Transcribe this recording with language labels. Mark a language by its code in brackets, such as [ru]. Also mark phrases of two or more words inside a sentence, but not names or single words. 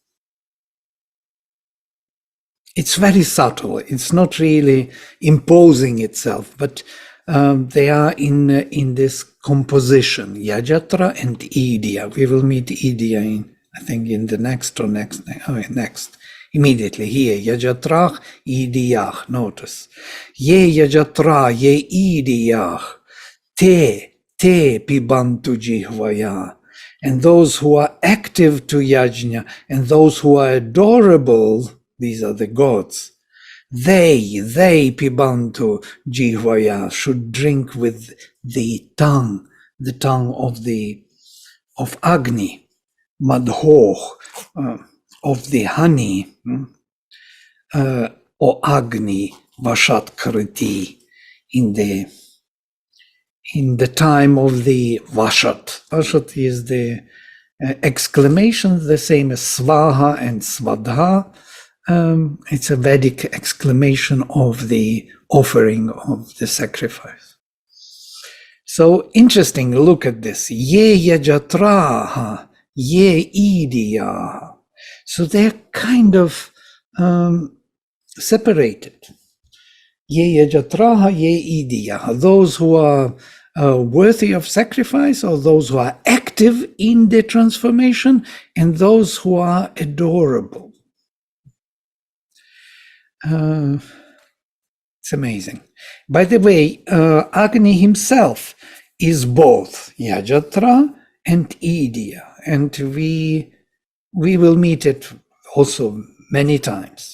[en] It's very subtle. It's not really imposing itself, but they are in this composition, Yajatra and Idya. We will meet Idya in the next immediately here. [sa] Yajatrach, Idyach, notice. Ye Yajatra, ye Idyach, te pibantu jihvaya. [en] And those who are active to yajna, and those who are adorable, these are the gods, they [sa] pibantu jihvaya, [en] should drink with the tongue of Agni, madhoh, of the honey, or [sa] Agni vashat kriti, [en] in the time of the vashat. Vashat is the exclamation, the same as svaha and svadha. It's a Vedic exclamation of the offering of the sacrifice. So interesting, look at this. [sa] Ye yajatraha, ye idya. [en] So they're kind of separated. [sa] Ye yajatraha, ye idya. [en] Those who are worthy of sacrifice, or those who are active in the transformation, and those who are adorable. It's amazing. By the way, Agni himself is both Yajatra and Idya, and we will meet it also many times.